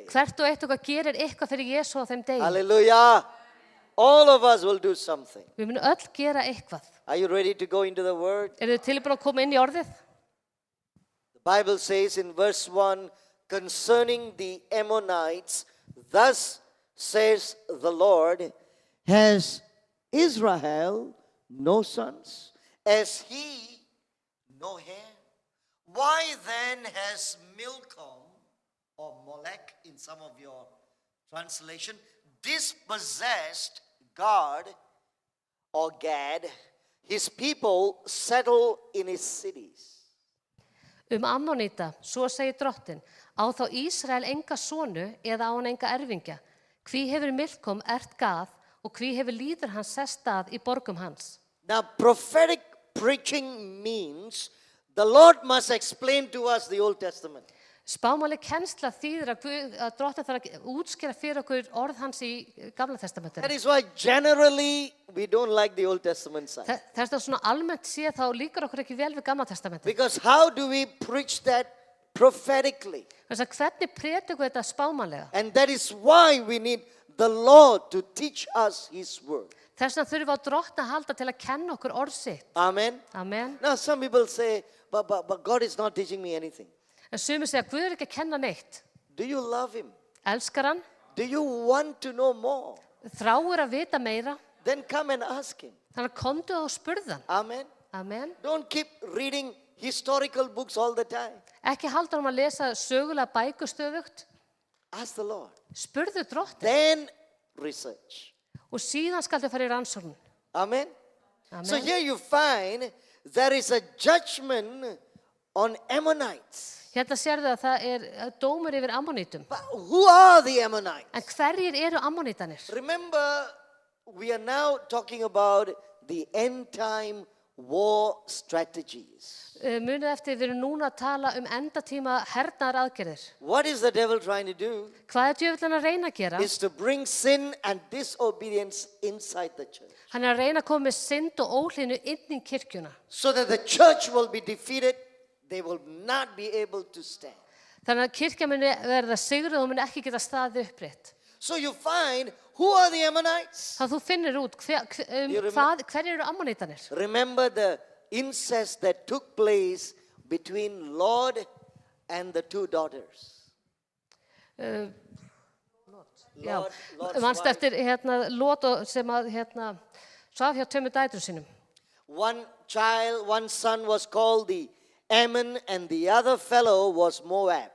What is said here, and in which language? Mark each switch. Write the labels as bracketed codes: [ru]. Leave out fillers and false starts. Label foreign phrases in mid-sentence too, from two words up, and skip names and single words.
[is] Hvert og eitt okkar gerir eitthvað fyrir Jesú á þeim degi. Hallelujah. [en] All of us will do something. [is] Við munum öll gera eitthvað. [en] Are you ready to go into the word? [is] Eru þið tilbúin að koma inn í orðið? [en] The Bible says in verse 1, concerning the Ammonites, thus says the Lord, has Israel no sons? Has he no hair? Why then has Milcom, or Molech in some of your translation, dispossessed God or Gad, his people settle in his cities? [is] Ammonita, svo segir Drottinn, á þá Ísrael enga sonu eða á hann enga erfingja. Hví hefur Milkom ert Gað og hví hefur líður hans sest að í borgum hans. [en] Now, prophetic preaching means the Lord must explain to us the Old Testament. [is] Spámáli kennsla þýðir að Drottinn þarf að útskýra fyrir okkur orð hans í Gamla testamentinu. [en] That is why generally we don't like the Old Testament side. [is] Þess að svona almennt séð þá líkar okkur ekki vel við Gamla testamentinu. [en] Because how do we preach that prophetically? [is] Þess að hvernig predikum við þetta spámanlega? [en] And that is why we need the Lord to teach us His word. [is] Þess vegna þurfum við á Drottni að halda til að kenna okkur orð sitt. Amen. Amen. [en] Now some people say, but God is not teaching me anything. [is] En sumir segja, Guð er ekki að kenna neitt. [en] Do you love Him? [is] Elskar hann? [en] Do you want to know more? [is] Þráir að vita meira? [en] Then come and ask Him. [is] Þannig að komdu og spurðu hann. Amen. Amen. [en] Don't keep reading historical books all the time. [is] Ekki halda hann að lesa sögulega bækur stöðugt. [en] Ask the Lord. [is] Spurðu Drottinn. [en] Then research. [is] Og síðan skaldu fara í rannsókn. Amen. Amen. [en] So here you find there is a judgment on Ammonites. [is] Hérna sérðu að það er dómur yfir Ammonítum. [en] But who are the Ammonites? [is] En hverjir eru Ammonítanir? [en] Remember, we are now talking about the end time war strategies. [is] Munið eftir, við erum núna að tala endatíma hernaðar aðgerðir. [en] What is the devil trying to do? [is] Hvað djöfullinn að reyna að gera? [en] Is to bring sin and disobedience inside the church. [is] Hann að reyna að koma með synd og óhlýðni inn í kirkjuna. [en] So that the church will be defeated, they will not be able to stand. [is] Þannig að kirkja muni verða sigruð og muni ekki geta staðið upprétt. [en] So you find, who are the Ammonites? [is] Þannig að þú finnir út hverju eru ammonítanir. [en] Remember the incest that took place between Lot and the two daughters. [is] Já, Lot's mannst wife. eftir Lot sem að svaf hjá tveimur dætrum sínum. [en] One son was called the Ammon and the other fellow was Moab.